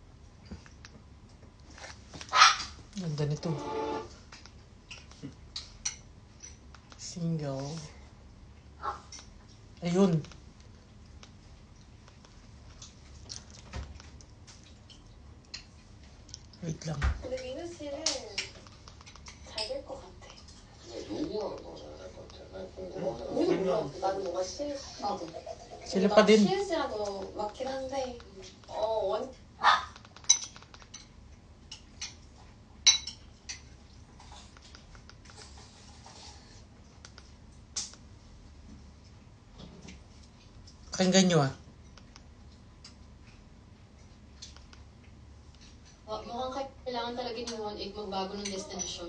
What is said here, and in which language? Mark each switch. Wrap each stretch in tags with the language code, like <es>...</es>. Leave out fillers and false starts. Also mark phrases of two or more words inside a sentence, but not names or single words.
<tl>Ganda nito. Single. Ayun. Wait lang.</tl> <ko>근데 민우 씨는 잘 될 것 같아. 누구랑 더 잘 될 것 같아? 난 궁금하잖아. 나는 뭔가 시은 씨.</ko> <tl>Sila pa din.</tl> <ko>시은 씨랑 더 맞긴 한데. 원.</ko> <tl>Pakinggan nyo ah. Mukhang kailangan talaga ni 1-8 magbago ng destinasyon.</tl>